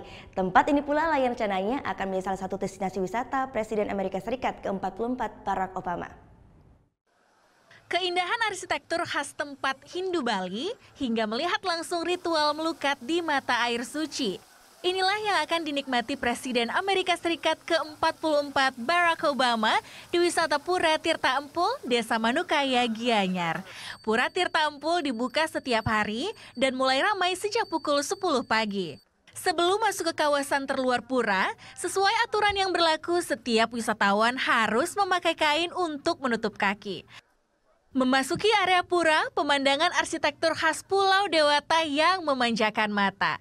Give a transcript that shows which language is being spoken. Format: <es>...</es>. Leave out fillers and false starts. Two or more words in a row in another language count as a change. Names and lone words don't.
<id>Tempat ini pula layak rencananya akan menjadi salah satu destinasi wisata Presiden Amerika Serikat ke-44 Barack Obama. Keindahan arsitektur khas tempat Hindu Bali hingga melihat langsung ritual melukat di mata air suci. Inilah yang akan dinikmati Presiden Amerika Serikat ke-44 Barack Obama di wisata Pura Tirta Empul, Desa Manukaya, Gianyar. Pura Tirta Empul dibuka setiap hari dan mulai ramai sejak pukul 10 pagi. Sebelum masuk ke kawasan terluar pura, sesuai aturan yang berlaku, setiap wisatawan harus memakai kain untuk menutup kaki. Memasuki area pura, pemandangan arsitektur khas Pulau Dewata yang memanjakan mata.</id>